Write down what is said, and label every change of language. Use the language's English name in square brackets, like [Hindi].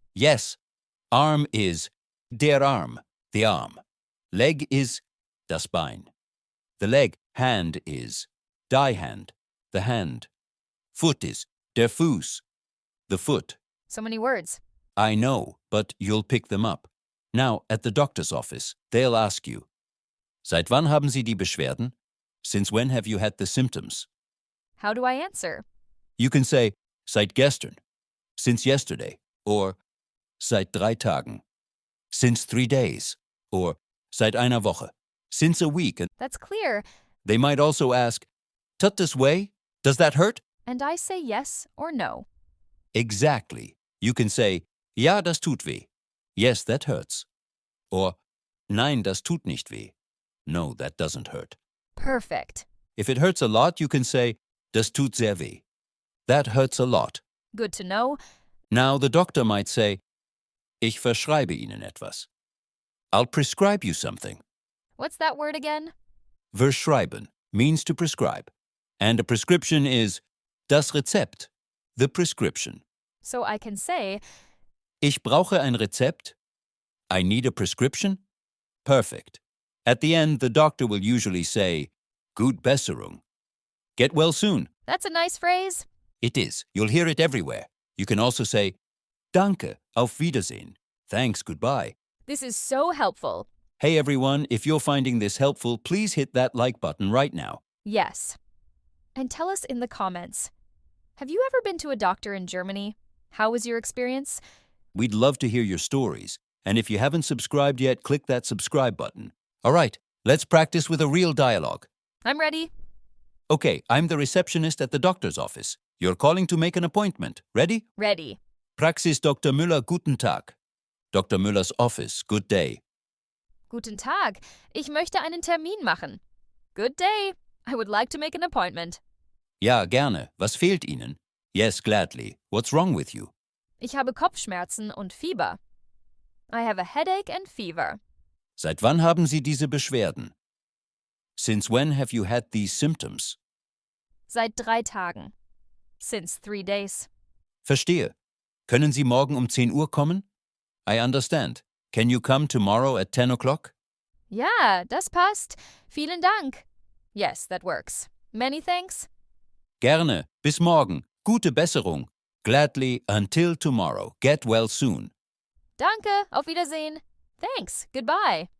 [English] Yes. Arm is der Arm. The arm. Leg is das Bein. The leg. Hand is die Hand. The hand. Foot is der Fuß. The foot. So many words. I know, but you'll pick them up. Now, at the doctor's office, they'll ask you, [German] seit wann haben Sie die Beschwerden? [English] Since when have you had the symptoms? How do I answer? You can say, [German] seit gestern, [English] since yesterday, or [German] seit 3 Tagen, [English] since 3 days, or [German] seit einer Woche, [English] since a week. And That's clear. they might also ask, [German] tut das weh? [English] Does that hurt? And I say yes or no. Exactly. You can say, [German] ja, das tut weh. [English] Yes, that hurts. [German] Or, nein, das tut nicht weh. [English] No, that doesn't hurt. Perfect. If it hurts a lot, you can say, [German] das tut sehr weh. [English] That hurts a lot. Good to know. Now the doctor might say, [German] ich verschreibe Ihnen etwas. [English] I'll prescribe you something. What's that word again? Verschreiben means to prescribe. And a prescription is das Rezept, the prescription. So I can say, [German] Ich brauche ein Rezept. [English] I need a prescription. Perfect. At the end, the doctor will usually say, [German] Gute Besserung. [English] Get well soon. that's a nice phrase. It is. You'll hear it everywhere. You can also say, [German] Danke, auf Wiedersehen. [English] Thanks, goodbye. This is so helpful. Hey everyone, if you're finding this helpful, please hit that like button right now. Yes. And tell us in the comments. Have you ever been to a doctor in Germany? How was your experience? We'd love to hear your stories. And if you haven't subscribed yet, click that subscribe button. All right, let's practice with a real dialogue. I'm ready. Okay, I'm the receptionist at the doctor's office. You're calling to make an appointment. Ready? Ready. [German] Praxis Dr. Müller, guten Tag. Dr. [English] Müller's office, good day. [German] Guten Tag. Ich möchte einen Termin machen. [English] Good day. I would like to make an appointment. [German] Ja, gerne. Was fehlt Ihnen? [English] Yes, gladly. What's wrong with you? [German] Ich habe Kopfschmerzen und Fieber. [English] I have a headache and fever. [German] Seit wann haben Sie diese Beschwerden? [English] Since when have you had these symptoms? [German] Seit 3 Tagen. [English] Since 3 days. [German] Verstehe. Können Sie morgen um 10 Uhr kommen? [English] I understand. Can you come tomorrow at 10 o'clock? [German] Ja, das passt. Vielen Dank. [English] Yes, that works. Many thanks. [German] Gerne. Bis morgen. Gute Besserung. [English] Gladly, until tomorrow. Get well soon. [German] Danke. Auf Wiedersehen. [English] Thanks. Goodbye.